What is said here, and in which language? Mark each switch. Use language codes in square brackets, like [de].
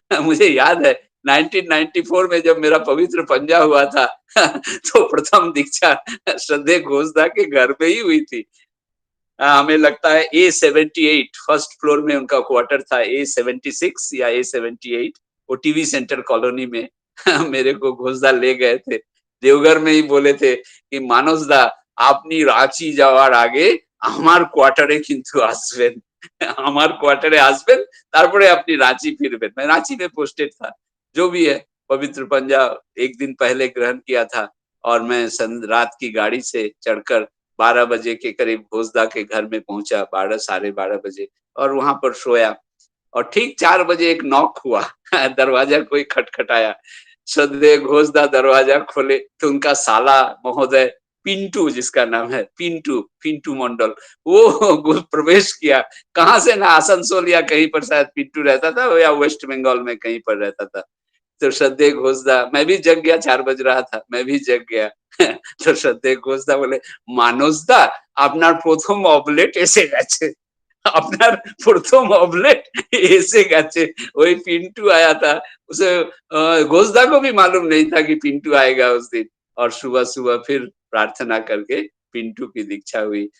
[hi] मुझे याद है 1994 में जब मेरा पवित्र पंजा हुआ था तो प्रथम दीक्षा श्रद्धेय घोषदा के घर में ही हुई थी। हमें लगता है A78 फर्स्ट फ्लोर में उनका क्वार्टर था, A76 या A78, वो टीवी सेंटर कॉलोनी में मेरे को घोषदा ले गए थे। देवघर में ही बोले थे कि मानस दा [bn] আপনি রাঁচি যাওয়ার আগে আমার কোয়ার্টারে কিন্তু আসবেন, আমার কোয়ার্টারে আসবেন, তারপরে আপনি रांची फिरবেন। [hi] मैं रांची में पोस्टेड था। जो भी है, पवित्र पंजा एक दिन पहले ग्रहण किया था और मैं रात की गाड़ी से चढ़कर 12 बजे के करीब घोषदा के घर में पहुंचा, 12 साढ़े 12 बजे, और वहां पर सोया। और ठीक 4 बजे एक नॉक हुआ दरवाजा कोई खटखटाया। श्रद्धेय घोषदा दरवाजा खोले तो उनका साला महोदय पिंटू, जिसका नाम है पिंटू, पिंटू मंडल, वो प्रवेश किया। कहाँ से ना, आसनसोल या कहीं पर शायद पिंटू रहता था, या वेस्ट बंगाल में कहीं पर रहता था। तो श्रद्धेय घोषदा, मैं भी जग गया, 4 बज रहा था, मैं भी जग गया। तो श्रद्धेय घोषदा बोले, मानस दा [bn] আপনার প্রথম অবলেট এসে গেছে, আপনার প্রথম অবলেट এসে গেছে। [hi] वही पिंटू आया था। उसे घोषदा को भी मालूम नहीं था कि पिंटू आएगा उस दिन। और सुबह सुबह फिर प्रार्थना करके पिंटू की दीक्षा हुई।